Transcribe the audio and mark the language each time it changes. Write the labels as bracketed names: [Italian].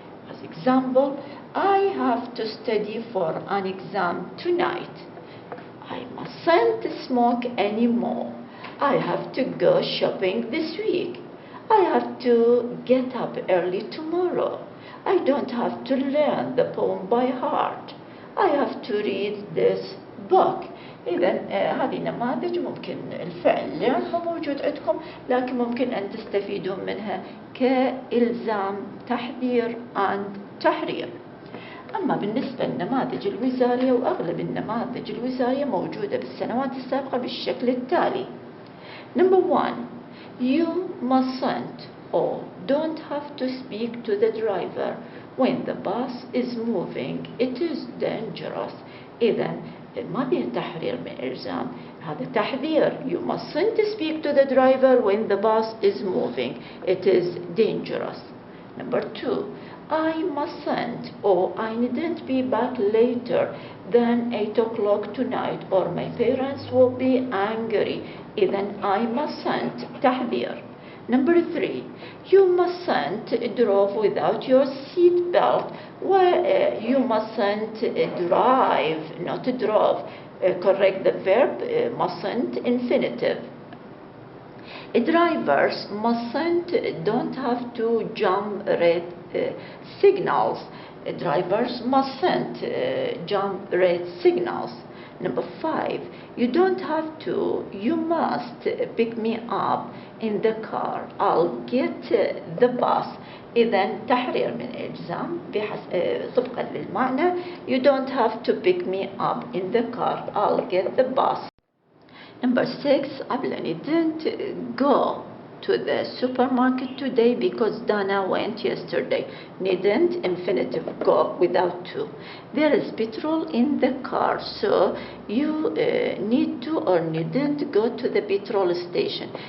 [English] As example, I have to study for an exam tonight. I mustn't smoke anymore. I have to go shopping this week. I have to get up early tomorrow. I don't have to learn the poem by heart. I have to read this book. [Arabic] إذا هذه نماذج ممكن الفعل learn مو موجود عندكم، لكن ممكن أن تستفيدون منها كإلزام، تحذير and تحرير. أما بالنسبة للنماذج الوزارية، وأغلب النماذج الوزارية موجودة بالسنوات السابقة بالشكل التالي. [English] Number 1, you mustn't or don't have to speak to the driver when the bus is moving. It is dangerous. [Arabic] إذا ما به تحرير من إلزام، هذا تحذير. [English] You mustn't speak to the driver when the bus is moving. It is dangerous. Number 2, I mustn't or I needn't be back later than 8 o'clock tonight or my parents will be angry. [Arabic] إذا [English] I mustn't تحذير. Number 3, you mustn't drive without your seat belt. You mustn't drive, not drive. Correct the verb, mustn't, infinitive. Drivers don't have to jump red signals. Drivers mustn't jump red signals. Number 5, you don't have to, you must pick me up in the car. I'll get the bus. [Arabic] إذا تحرير من إلزام طبقا للمعنى. [English] You don't have to pick me up in the car. I'll get the bus. Number 6, I didn't go to the supermarket today because Dana went yesterday. Needn't, infinitive, go without to. There is petrol in the car, so you need to or needn't go to the petrol station.